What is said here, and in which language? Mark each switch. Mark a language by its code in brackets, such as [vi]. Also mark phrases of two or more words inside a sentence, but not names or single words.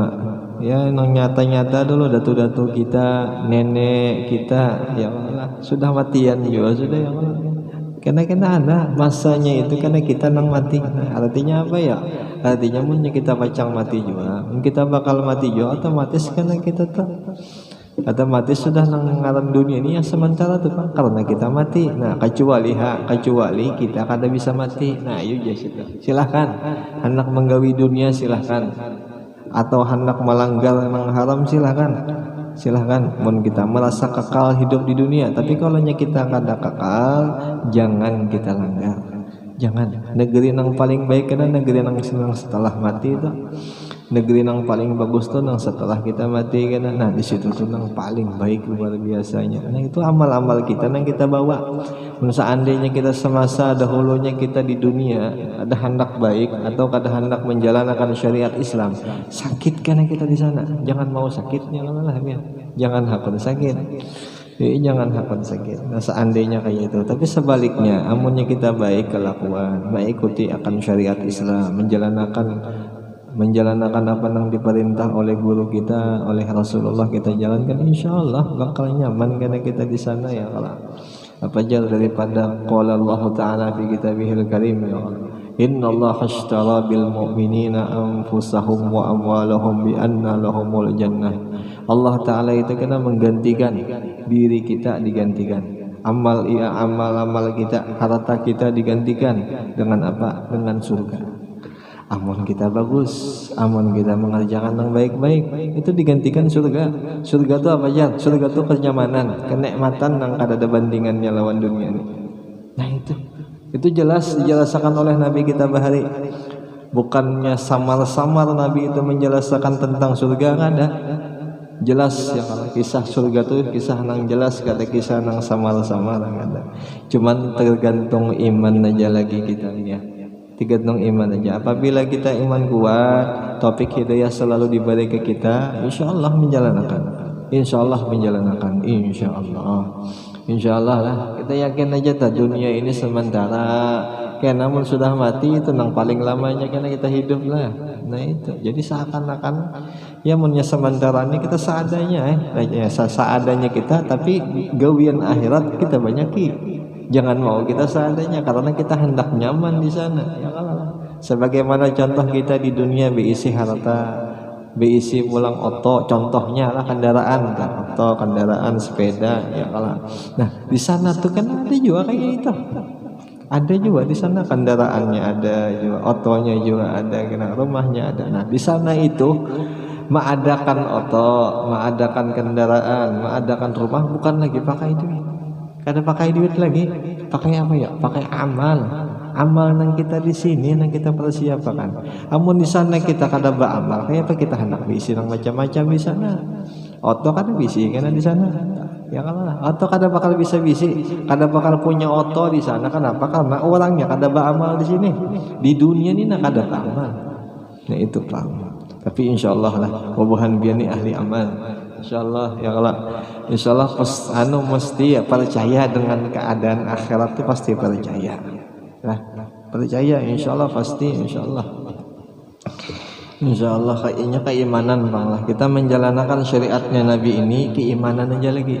[bjn] Ya yang nyata-nyata dulu datu-datu kita, nenek kita [ar] يا الله [bjn] sudah matian juga sudah [ar] يا الله. [bjn] Karena ada masanya itu karena kita nang mati. Artinya apa ya? Artinya mungkin kita pacang mati juga. Kita bakal mati juga otomatis karena kita otomatis sudah nang ngaran dunia ini yang sementara tuh Pak, karena kita mati. Nah kecuali kita kada bisa mati. Nah ayo silahkan hendak menggawi dunia silahkan, atau hendak melanggar yang haram silahkan. Mun kita merasa kekal hidup di dunia, tapi kalau kita kada kekal jangan kita langgar. Jangan. Negeri yang paling baik kan negeri yang setelah mati itu. Negeri yang paling bagus tuh yang setelah kita mati kan. Nah di situ tuh yang paling baik luar biasanya. Nah itu amal-amal kita yang kita bawa. Seandainya kita semasa dahulunya kita di dunia ada hendak baik atau kada hendak menjalankan syariat Islam, sakit karena kita di sana. Jangan mau sakitnya lah ya. Jangan hakun sakit. Jangan hakun sakit. Nah seandainya kayak itu, tapi sebaliknya, amunnya kita baik kelakuan, mengikuti akan syariat Islam, menjalankan apa yang diperintah oleh guru kita, oleh Rasulullah kita jalankan, [ar] إن شاء الله [bjn] bakal nyaman karena kita di sana [ar] يا الله. [bjn] Apa jauh daripada [ar] قال الله تعالى في كتابه الكريم يا الله. إن الله اشترى بالمؤمنين أنفسهم وأموالهم بأن لهم الجنة. [bjn] Allah Ta'ala itu kena menggantikan diri kita, digantikan amal kita, harta kita digantikan dengan apa? Dengan surga. Amun kita bagus, amun kita mengerjakan yang baik-baik, itu digantikan surga. Surga itu apa aja? Surga itu kenyamanan, kenikmatan yang kada ada bandingannya lawan dunia ini. Nah itu jelas dijelaskan oleh Nabi kita bahari. Bukannya samar-samar Nabi itu menjelaskan tentang surga, ada. Jelas ya kalau kisah surga itu kisah nang jelas, kada kisah nang samar-samar ada. Cuman tergantung iman aja lagi kita ya. Tergantung iman aja. Apabila kita iman kuat, topik hidayah selalu diberi ke kita, [ar] إن شاء الله [bjn] menjalankan. [ar] إن شاء الله lah. [bjn] Kita yakin aja tak dunia ini sementara. Karena namun sudah mati itu nang paling lamanya karena kita hidup lah. Nah itu. Jadi seakan-akan ya munnya sementara ini kita seadanya seadanya kita, tapi gawian akhirat kita banyaki. Jangan mau kita seadanya karena kita hendak nyaman di sana [ar] يا الله. [bjn] Sebagaimana contoh kita di dunia berisi harta, berisi pulang oto, contohnya lah kendaraan, oto, kendaraan, sepeda [ar] يا الله. [bjn] Nah di sana tuh kan ada juga kayak itu. Ada juga di sana kendaraannya ada juga, otonya juga ada, rumahnya ada. Nah di sana itu mengadakan oto, mengadakan kendaraan, mengadakan rumah bukan lagi pakai duit. Kada pakai duit lagi, pakai apa ya? Pakai amal yang kita di sini yang kita persiapkan. Amun di sana kita kada beramal, kayak apa kita hendak bisi yang macam-macam di sana. Oto kada bisi karena di sana. Ya kalau oto kada bakal bisa bisi, kada bakal punya oto di sana. Kenapa? Karena orangnya kada beramal di sini. Di dunia ini nak kada beramal. Nah itu paham. Tapi insyaallah lah, wabuhan biani ahli amal. [ar] إن شاء الله يا الله. [bjn] Insyaallah mesti ya percaya dengan keadaan akhirat itu pasti percaya. Nah, percaya insyaallah pasti insyaallah. [ar] إن شاء الله [bjn] kayaknya keimanan bang lah. Kita menjalankan syariatnya Nabi ini keimanan aja lagi.